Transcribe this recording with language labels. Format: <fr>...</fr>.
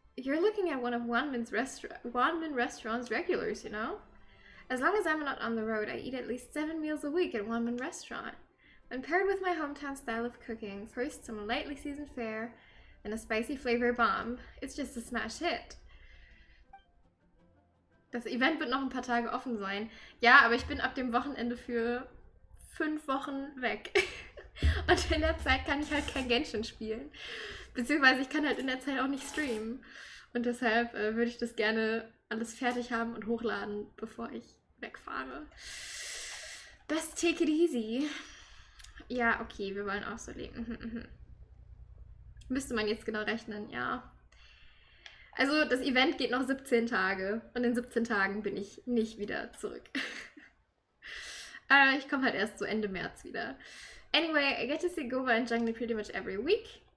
<en>You're looking at one of Wanmin Restaurant's regulars, you know? As long as I'm not on the road, I eat at least 7 meals a week at Wanmin Restaurant. When paired with my hometown style of cooking, first some lightly seasoned fare, and a spicy flavor bomb, it's just a smash hit.</en> <de>Das Event wird noch ein paar Tage offen sein. Ja, aber ich bin ab dem Wochenende für 5 Wochen weg. Und in der Zeit kann ich halt kein Genshin spielen. Beziehungsweise ich kann halt in der Zeit auch nicht streamen. Und deshalb würde ich das gerne alles fertig haben und hochladen, bevor ich wegfahre.</de> <en>Best take it easy.</en> <de>Ja, okay, wir wollen auch so leben. Müsste man jetzt genau rechnen, ja. Also das Event geht noch 17 Tage und in 17 Tagen bin ich nicht wieder zurück. Ich komme halt erst so Ende März wieder.</de> <en>Anyway, I get to see Gova and Jungle pretty much every week.</en>